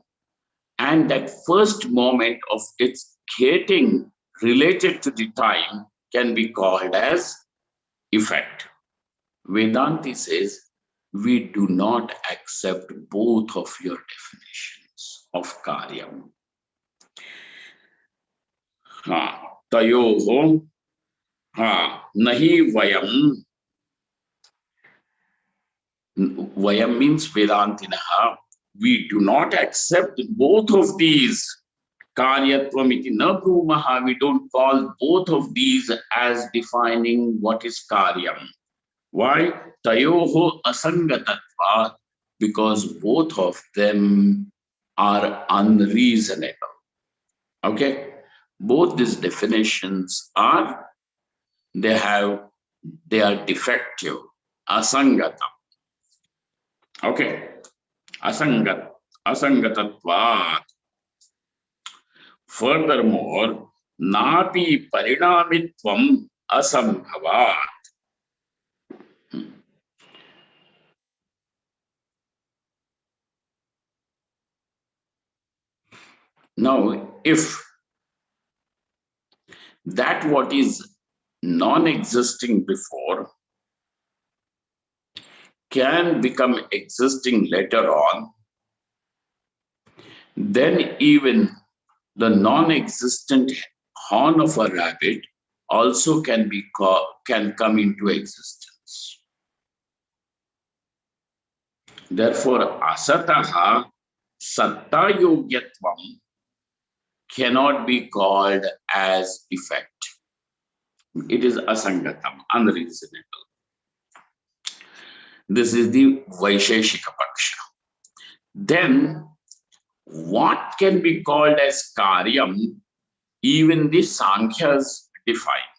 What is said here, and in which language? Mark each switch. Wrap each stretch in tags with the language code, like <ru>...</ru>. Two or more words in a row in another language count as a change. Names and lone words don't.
<en>And that first moment of its getting related to the time can be called as effect. Vedanti says, we do not accept both of your definitions of karyam.</en> <sa>Tayoho nahi vayam.</sa> <en>Vayam means Vedantinaha. We do not accept both of these.</en> <sa>Karyatvam iti na brumaha.</sa> <en>We don't call both of these as defining what is karyam. Why?</en> <sa>Tayoho asangatatva,</sa> <en>because both of them are unreasonable. Okay? Both these definitions are, they are defective. Asangatam. Okay? Asangatatva. Furthermore,</en> <sa>napi parinamitvam asambhavat.</sa> <en>Now, if that what is non-existing before can become existing later on, then even the non-existent horn of a rabbit also can come into existence. Therefore,</en> <sa>asataha satta yogyatvam</sa> <en>cannot be called as effect. It is asangatam, unreasonable. This is the</en> <sa>Vaisheshika Paksha.</sa> <en>Then, what can be called as karyam, even the Sankhyas define.</en>